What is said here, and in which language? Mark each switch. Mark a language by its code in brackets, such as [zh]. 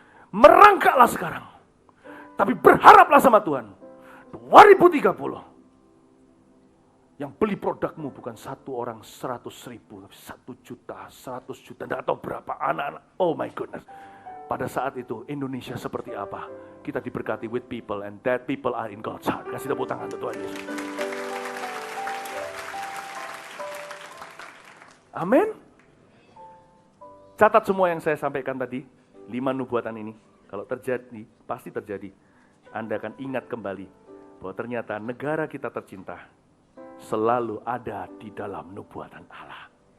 [id] Merangkaklah sekarang. Tapi berharaplah sama Tuhan. 2030. Yang beli produkmu bukan satu orang 100.000, tapi 1 juta, 100 juta, tidak tahu berapa anak-anak. [en] Oh my goodness. [id] Pada saat itu Indonesia seperti apa? Kita diberkati [en] with people and that people are in God's heart. [id] Kasih tepuk tangan untuk Tuhan Yesus. Amin. Catat semua yang saya sampaikan tadi, 5 nubuatan ini. Kalau terjadi, pasti terjadi. Anda akan ingat kembali bahwa ternyata negara kita tercinta selalu ada di dalam nubuatan Allah.